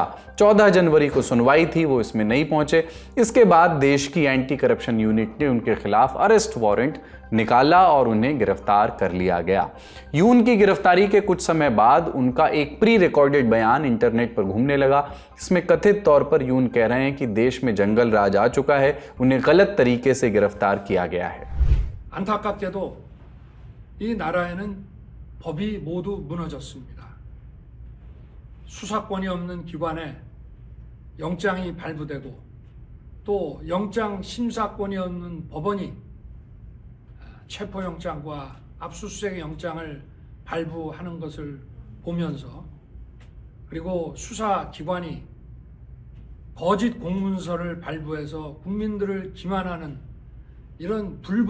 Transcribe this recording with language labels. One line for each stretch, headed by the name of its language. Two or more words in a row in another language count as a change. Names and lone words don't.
Hindi: 14 जनवरी को सुनवाई थी, वो इसमें नहीं पहुंचे। इसके बाद देश की
English: anti corruption unit
Hindi: ने उनके खिलाफ
English: arrest warrant
Hindi: निकाला और उन्हें गिरफ्तार कर लिया गया। यून की गिरफ्तारी के कुछ समय बाद उनका एक
English: pre recorded
Hindi: बयान इंटरनेट पर घूमने लगा। इसमें कथित तौर पर यून कह रहे हैं कि देश में जंगल राज आ चुका है, उन्हें गलत तरीके से गिरफ्तार किया गया है।
Korean: 안타깝게도 이 나라에는 법이 모두 무너졌습니다. 수사권이 없는 기관에 영장이 발부되고 또 영장 심사권이 없는 법원이 체포영장과 압수수색 영장을 발부하는 것을 보면서, 그리고 수사기관이 거짓 공문서를 발부해서 국민들을 기만하는 이런